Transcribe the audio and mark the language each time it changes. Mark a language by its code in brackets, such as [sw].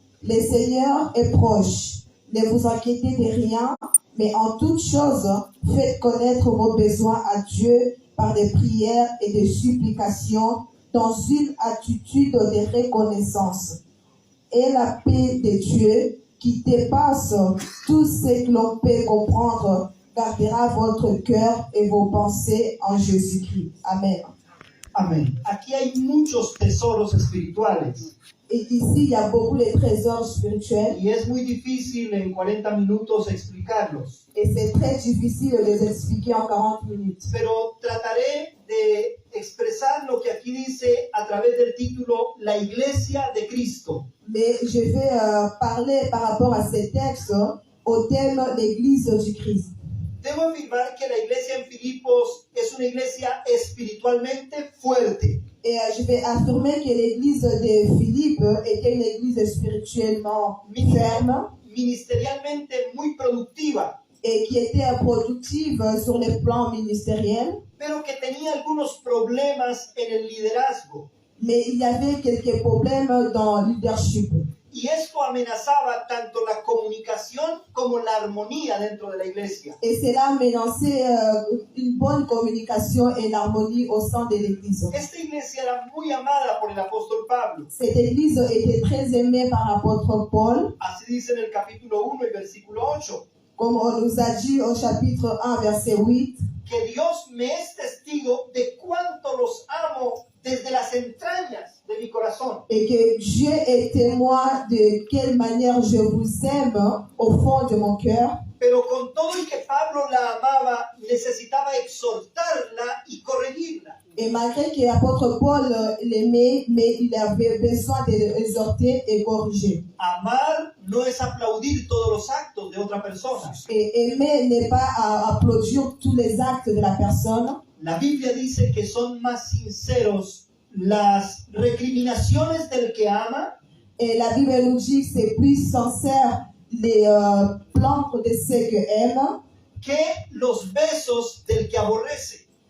[fr] Le Seigneur est proche. Ne vous inquiétez de rien, mais en toutes choses, faites connaître vos besoins à Dieu par des prières et des supplications dans une attitude de reconnaissance. Et la paix de Dieu, qui dépasse tout ce que l'on peut comprendre, gardera votre cœur et vos pensées en Jésus-Christ. Amen. [es] Amén. Aquí hay muchos tesoros espirituales. [fr] Et ici, il y a beaucoup de trésors spirituels. [es] Y es muy difícil en 40 minutos explicarlos. [fr] Et c'est très difficile de les expliquer en 40 minutes. [es] Pero trataré de expresar lo que aquí dice a través del título La Iglesia de Cristo. [fr] Mais je vais parler par rapport à ces textes au thème l'Église du Christ. [es] Debo afirmar que la iglesia en Filipos es una iglesia espiritualmente fuerte. [fr] Et je vais affirmer que l'Église de Philippe était une église spirituellement ferme [es] Ministerialmente muy productiva, [fr] et qui était productive sur le plan ministériel, [es] pero que tenía algunos problemas en el liderazgo. [fr] mais il y avait quelques problèmes dans le leadership. [es] Y esto amenazaba tanto la comunicación como la armonía dentro de la iglesia. [fr] Et cela menaçait une bonne communication et l'harmonie au sein de l'Église. [es] Esta iglesia era muy amada por el apóstol Pablo. [fr] Cette Église était très aimée par l'apôtre Paul, [es] Así dice en el capítulo 1 y versículo 8. [fr] comme on nous a dit au chapitre 1, verset 8, [es] Que Dios me es testigo de cuánto los amo desde las entrañas de mi corazón. [fr] et que Dieu est témoin de quelle manière je vous aime au fond de mon cœur. [es] Pero con todo y que Pablo la amaba, necesitaba exhortarla y corregirla. [fr] Et malgré que l'apôtre Paul l'aimait, mais il avait besoin de l'exhorter et corriger. [es] Amar no es aplaudir todos los actos de otra persona. [fr] Et aimer n'est pas applaudir tous les actes de la personne. [es] La Biblia dice que son más sinceros las recriminaciones del que ama [fr] Et la Bible nous dit que c'est plus sincère les plaintes de ceux que aiment [es] que los besos del que aborrece,